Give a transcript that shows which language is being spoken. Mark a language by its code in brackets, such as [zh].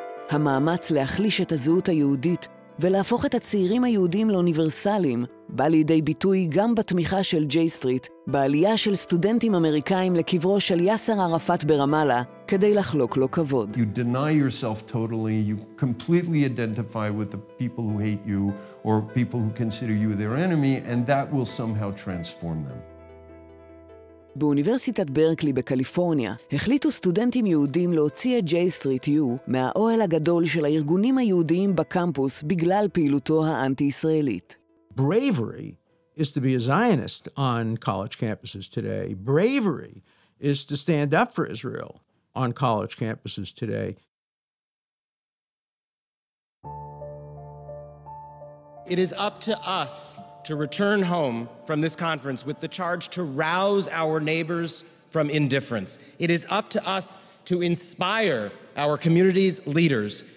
[he] המאמץ להחליש את הזהות היהודית ולהפוך את הצעירים היהודים לאוניברסליים בא לידי ביטוי גם בתמיכה של ג'יי-סטריט בעלייה של סטודנטים אמריקאים לקברו של יאסר ערפאת ברמאללה כדי לחלוק לו כבוד. [en] You deny yourself totally, you completely identify with the people who hate you or people who consider you their enemy, and that will somehow transform them. [he] באוניברסיטת ברקלי בקליפורניה החליטו סטודנטים יהודים להוציא את ג'יי-סטריט U מהאוהל הגדול של הארגונים היהודיים בקמפוס בגלל פעילותו האנטי-ישראלית. [en] Bravery is to be a Zionist on college campuses today. Bravery is to stand up for Israel on college campuses today. It is up to us to return home from this conference with the charge to rouse our neighbors from indifference. It is up to us to inspire our community's leaders